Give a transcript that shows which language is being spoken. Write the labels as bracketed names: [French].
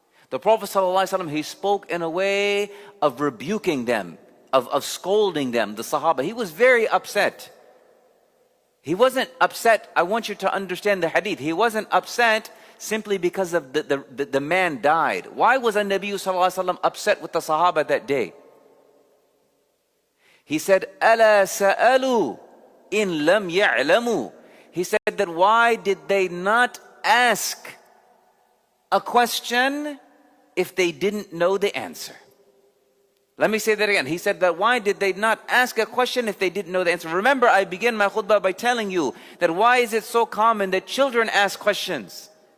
[English] The Prophet ﷺ, he spoke in a way of rebuking them, of scolding them, the Sahaba. He was very upset. He wasn't upset, I want you to understand the hadith. He wasn't upset simply because of the man died. Why was Nabi ﷺ upset with the Sahaba that day? He said, [Arabic] أَلَا سَأَلُوا إِن لَمْ يَعْلَمُوا. [English] He said that why did they not ask a question if they didn't know the answer? Let me say that again. He said that why did they not ask a question if they didn't know the answer? Remember, I began my khutbah by telling you that why is it so common that children ask questions?